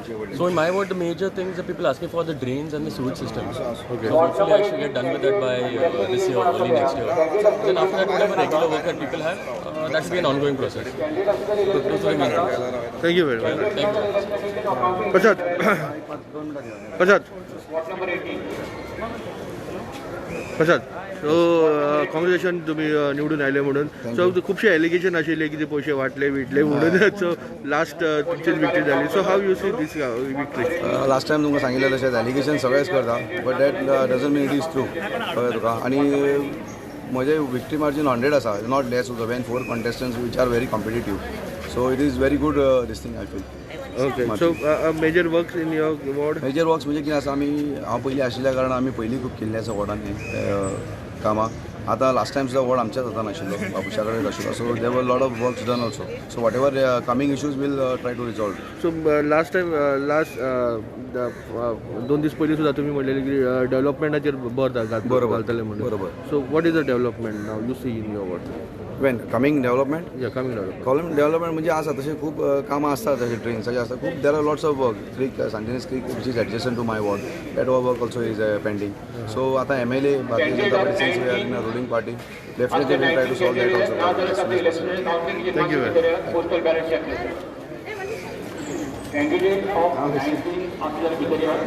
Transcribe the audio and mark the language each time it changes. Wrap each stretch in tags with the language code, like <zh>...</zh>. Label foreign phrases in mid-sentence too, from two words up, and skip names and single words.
<en>So in my ward, the major things that people asking for are the drains and the sewage systems. Okay. So hopefully I should get done with that by this year, early next year. Then after that, whatever regular work that people have, that should be an ongoing process. Those are the main things. Thank you very much. Thank you.</en> <mr>प्रसाद</mr> <en>so congratulation</en> <mr>तुम्ही निवडून आले म्हणून.</mr> <kok>सो खूपशे एलिगेशन आशिल्ले की ते पयशे वाटले बिटले म्हणून.</kok> <en>so last तुमची विक्ट्री झाली. so how you see this victory? last time</en> <kok>तुमकां सांगिल्लें तशें एलिगेशन सगळेच करता,</kok> <en>but that doesn't mean it is true.</en> <kok>कळ्ळें तुका? आनी म्हजें विक्ट्री मार्जीन 100 आसा,</kok> <en>not less of when 4 contestants which are very competitive. So it is very good this thing I feel. ओके. so major works in your ward? major works</en> <kok>म्हणजे कितें आसा, हांव पयलीं आशिल्ल्या कारणान आमी पयलीं खूब केल्लीं आसा वॉर्डांनी कामां. आतां</kok> <en>last time</en> <kok>सुद्दां वॉर्ड आमच्याच हातान आशिल्लो, बाबुशा कडेन आशिल्लो.</kok> <en>so there were lot of works done also. so what ever coming issues will try to resolve. so last time</en> <kok>2 दीस पयलीं सुद्दां तुमी म्हणलेलें की डेव्हलपमेंटाचेर भर घालतले म्हणून. बरोबर.</kok> <en>so what is the development now you see in your ward? when coming development coming development</en> <kok>डेव्हलपमेंट म्हणजे आसा तशें खूब कामां आसतात, तशें ड्रेन्साचें आसता खूब.</kok> <en>there are lots of work. creek Santinez creek which is adjacent to my ward, that work also is pending. सो आतां MLA भारतीय जनता पार्टी since we are in a ruling party, definitely will try to solve that also. Thank you. postal ballot candidate of</en> <mr>आपल्याला किती</mr>